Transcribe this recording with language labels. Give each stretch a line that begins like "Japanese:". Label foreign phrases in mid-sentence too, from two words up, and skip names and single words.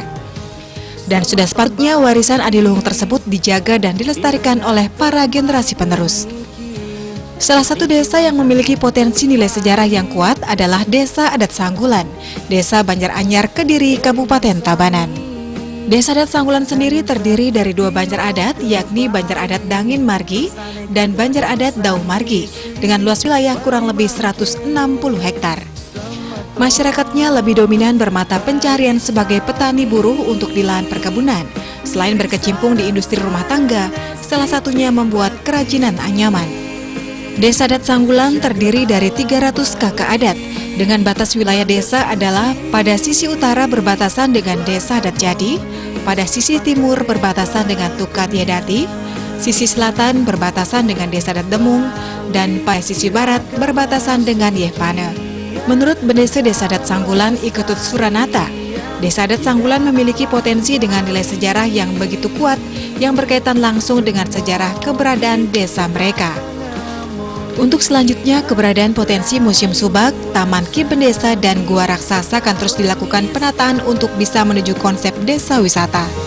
Indonesian: Dan sudah sepatutnya warisan adiluhung tersebut dijaga dan dilestarikan oleh para generasi penerus. Salah satu desa yang memiliki potensi nilai sejarah yang kuat adalah Desa Adat Sanggulan, Desa Banjaranyar, Kediri, Kabupaten Tabanan. Desa Adat Sanggulan sendiri terdiri dari dua banjar adat, yakni Banjar Adat Dangin Margi dan Banjar Adat Dauh Margi, dengan luas wilayah kurang lebih 160 hektar. Masyarakatnya lebih dominan bermata pencarian sebagai petani buruh untuk di lahan perkebunan, selain berkecimpung di industri rumah tangga, salah satunya membuat kerajinan anyaman. Desa Adat Sanggulan terdiri dari 300 kakak adat, dengan batas wilayah desa adalah pada sisi utara berbatasan dengan Desa Adat Jadi, pada sisi timur berbatasan dengan Tukat Yadati, sisi selatan berbatasan dengan Desa Adat Demung, dan pada sisi barat berbatasan dengan Yehpane. Menurut Bendesa Desa Adat Sanggulan Iketut Suranata, Desa Adat Sanggulan memiliki potensi dengan nilai sejarah yang begitu kuat yang berkaitan langsung dengan sejarah keberadaan desa mereka. Untuk selanjutnya, keberadaan potensi Museum Subak, Taman Ki Bendesa, dan Gua Raksasa akan terus dilakukan penataan untuk bisa menuju konsep desa wisata.